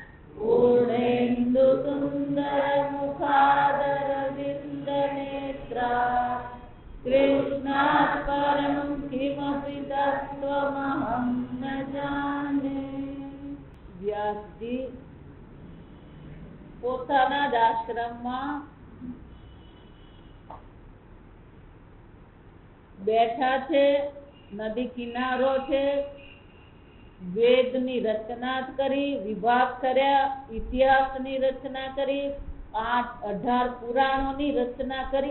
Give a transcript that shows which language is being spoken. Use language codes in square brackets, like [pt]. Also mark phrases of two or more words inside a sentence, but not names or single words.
[sa] पूर्णेन्दुसुन्दरमुखादरविन्दनेत्रा कृष्णात् परं किमपि तत्त्वमहं न जाने। [gu] व्यासजी પોતાના જ આશ્રમમાં બેઠા છે, નદી કિનારો છે, વેદની રચના કરી, વિભાગ કર્યા, ઇતિહાસની રચના કરી, 18 પુરાણોની રચના કરી.